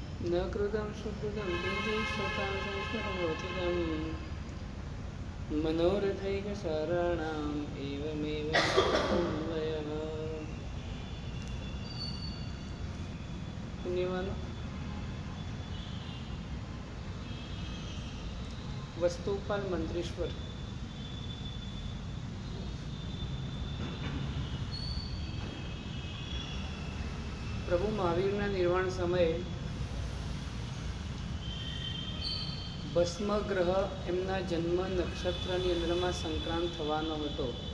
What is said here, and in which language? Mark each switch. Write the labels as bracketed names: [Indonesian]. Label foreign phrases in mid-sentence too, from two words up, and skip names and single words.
[Sanskrit] न कृतं सुकृतं किञ्चित् संस्मरणोचितं मनोरथैकसाराणाम् एवमेव वयः पुण्यवानो वस्तुपाल मंत्रेश्वर [Gujarati] પ્રભુ મહાવીરના નિર્વાણ સમયે ભસ્મ ગ્રહ એમના જન્મ નક્ષત્રની અંદરમાં સંક્રાંત થવાનો હતો